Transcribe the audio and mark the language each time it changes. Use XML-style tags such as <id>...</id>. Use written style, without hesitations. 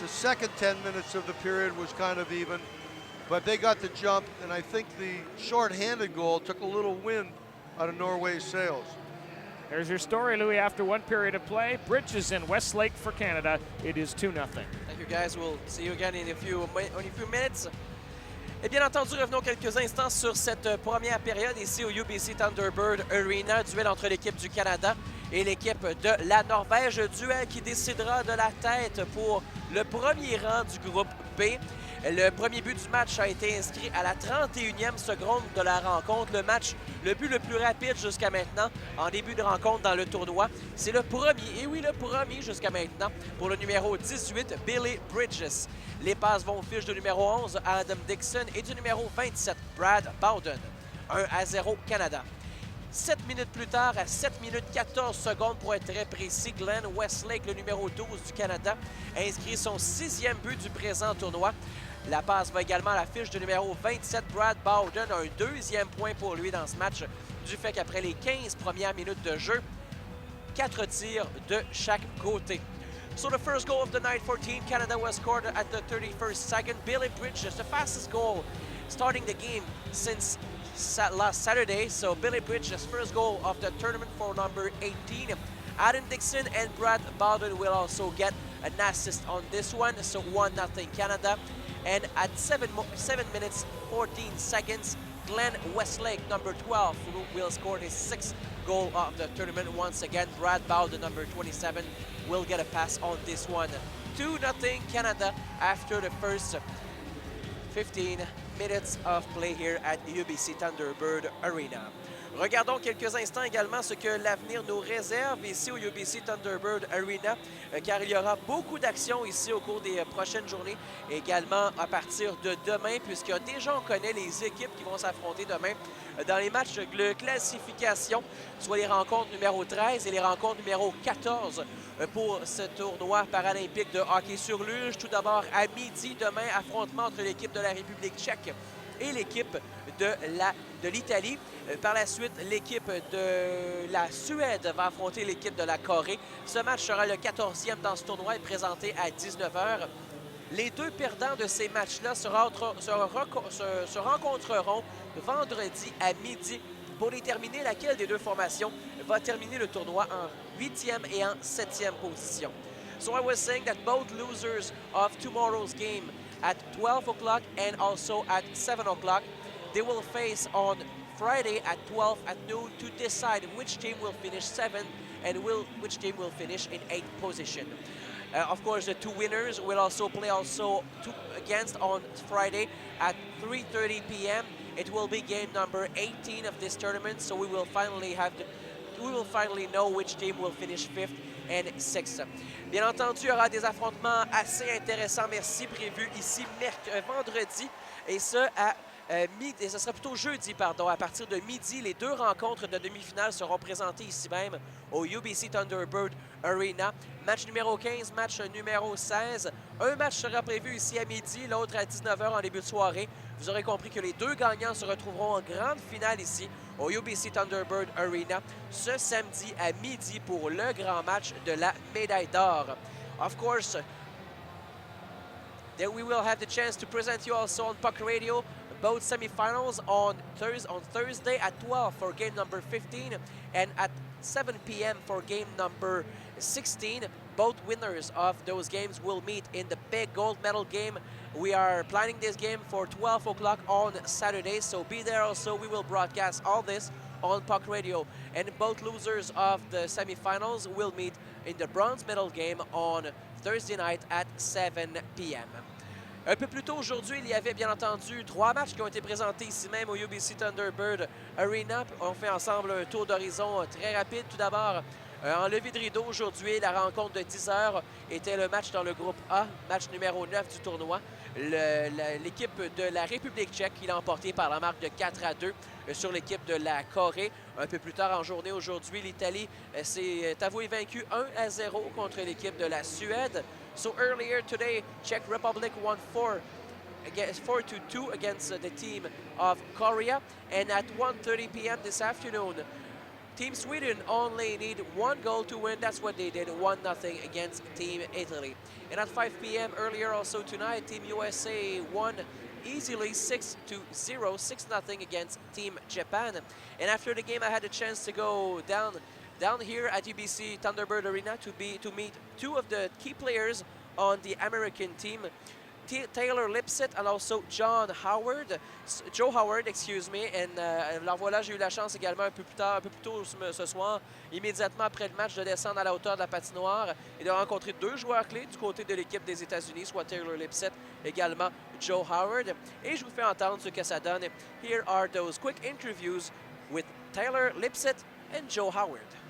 <en>The second 10 minutes of the period was kind of even, but they got the jump, and I think the short-handed goal took a little wind out of Norway's sails. There's your story, Louis, after one period of play. Bridges and Westlake for Canada. It is 2-0. Thank you, guys. We'll see you again in a few minutes.</en> <fr>Et bien entendu, revenons quelques instants sur cette première période ici au UBC Thunderbird Arena. Duel entre l'équipe du Canada et l'équipe de la Norvège. Duel qui décidera de la tête pour le premier rang du groupe B. Le premier but du match a été inscrit à la 31e seconde de la rencontre. Le but le plus rapide jusqu'à maintenant en début de rencontre dans le tournoi. C'est le premier, et oui, le premier jusqu'à maintenant, pour le numéro 18, Billy Bridges. Les passes vont aux fiches de numéro 11, Adam Dixon, et du numéro 27, Brad Bowden. 1-0 Canada. 7 minutes plus tard, à 7 minutes 14 secondes pour être très précis, Glenn Westlake, le numéro 12 du Canada, inscrit son 6e but du présent tournoi. La passe va également à la fiche de numéro 27, Brad Bowden, un 2e point pour lui dans ce match, du fait qu'après les 15 premières minutes de jeu, 4 tirs de chaque côté.</fr> <en>So the first goal of the night for Team Canada was scored at the 31st second. Billy Bridges, the fastest goal starting the game since last Saturday. So Billy Bridges' first goal of the tournament for number 18. Adam Dixon and Brad Bowden will also get an assist on this one. So 1-0 Canada. And at 7 minutes 14 seconds, Glenn Westlake, number 12, will score his 6th goal of the tournament. Once again, Brad Bowden, number 27, will get a pass on this one. 2-0 Canada after the first 15 minutes of play here at UBC Thunderbird Arena.</en> <fr>Regardons quelques instants également ce que l'avenir nous réserve ici au UBC Thunderbird Arena, car il y aura beaucoup d'actions ici au cours des prochaines journées, également à partir de demain, puisque déjà on connaît les équipes qui vont s'affronter demain dans les matchs de classification, soit les rencontres numéro 13 et les rencontres numéro 14 pour ce tournoi paralympique de hockey sur luge. Tout d'abord, à midi, demain, affrontement entre l'équipe de la République tchèque et l'équipe de l'Italie. Par la suite, l'équipe de la Suède va affronter l'équipe de la Corée. Ce match sera le 14e dans ce tournoi et présenté à 19h. Les deux perdants de ces matchs-là se rencontreront vendredi à midi pour déterminer laquelle des deux formations va terminer le tournoi en 8e et en 7e position.</fr> <en>So I was saying that both losers of tomorrow's game at 12 o'clock and also at 7 o'clock, they will face on Friday at 12 at noon to decide which team will finish 7th and which team will finish in 8th position. Of course, the two winners will also play against on Friday at 3:30 p.m. It will be game number 18 of this tournament, so we will finally know which team will finish 5th and 6th.</en> <fr>Bien entendu, il y aura des affrontements assez intéressants, merci, prévus ici vendredi, et ce ce sera plutôt jeudi, pardon. À partir de midi, les deux rencontres de demi-finale seront présentées ici même au UBC Thunderbird Arena. Match numéro 15, match numéro 16. Un match sera prévu ici à midi, l'autre à 19h en début de soirée. Vous aurez compris que les deux gagnants se retrouveront en grande finale ici au UBC Thunderbird Arena ce samedi à midi pour le grand match de la médaille d'or.</fr> <en>Of course, then we will have the chance to present you also on Puck Radio both semifinals on Thursday at 12 for game number 15 and at 7 p.m. for game number 16. Both winners of those games will meet in the big gold medal game. We are planning this game for 12 o'clock on Saturday, so be there also. We will broadcast all this on Puck Radio. And both losers of the semifinals will meet in the bronze medal game on Thursday night at 7 p.m.</en> <fr>Un peu plus tôt aujourd'hui, il y avait bien entendu 3 matchs qui ont été présentés ici même au UBC Thunderbird Arena. On fait ensemble un tour d'horizon très rapide. Tout d'abord, en levée de rideau aujourd'hui, la rencontre de 10h était le match dans le groupe A, match numéro 9 du tournoi. L'équipe de la République tchèque qui l'a emporté par la marque de 4-2 sur l'équipe de la Corée. Un peu plus tard en journée aujourd'hui, l'Italie s'est avouée vaincue 1-0 contre l'équipe de la Suède.</fr> <en>So earlier today, Czech Republic won 4-2 against the team of Korea. And at 1:30 p.m. this afternoon, Team Sweden only need 1 goal to win. That's what they did, 1-0 against Team Italy. And at 5 p.m. earlier also tonight, Team USA won easily 6-0, 6-0 against Team Japan. And after the game, I had a chance to go down here at UBC Thunderbird Arena to meet 2 of the key players on the American team. Taylor Lipset and also Joe Howard, excuse me.</en> <fr>Et alors voilà, j'ai eu la chance également un peu plus tôt ce soir, immédiatement après le match, de descendre à la hauteur de la patinoire et de rencontrer deux joueurs clés du côté de l'équipe des États-Unis, soit Taylor Lipset, également Joe Howard. Et je vous fais entendre ce que ça donne.</fr> <en>Here are those quick interviews with Taylor Lipset and Joe Howard.</en>